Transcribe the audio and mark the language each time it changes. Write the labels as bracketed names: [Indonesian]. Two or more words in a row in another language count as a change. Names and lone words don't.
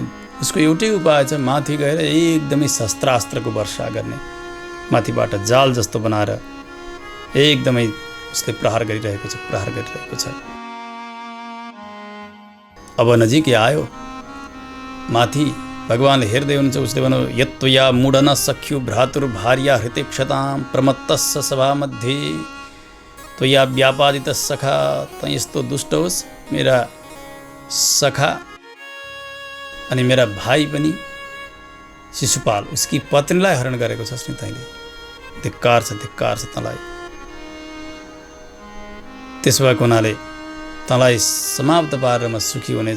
[Nepali] उसको एउटै उपाय छ, माथि गएर एकदमै शस्त्रास्त्रको वर्षा गर्ने। माथिबाट जाल जस्तो बनाएर एकदमै उसले प्रहार गरिरहेको छ। अब नजिकै आयो माथि। भगवान्ले हेर्दै हुनुहुन्छ। उसले भन्यो, [Sanskrit] यत्त्वया मुडन सख्यु भ्रातुर्भार्या हृतेक्षतां प्रमत्तस्स सभा मध्ये त्वया व्यापादित सखा। [Nepali] त यस्तो दुष्ट होस्, मेरा सखा अनि मेरा भाइ पनि शिशुपाल उसकी पत्नीलाई हरण गरेको छस् नि तैँले। धिक्कार छ तँलाई। त्यसो भएको हुनाले तँलाई समाप्त पारेर म सुखी हुनेछु।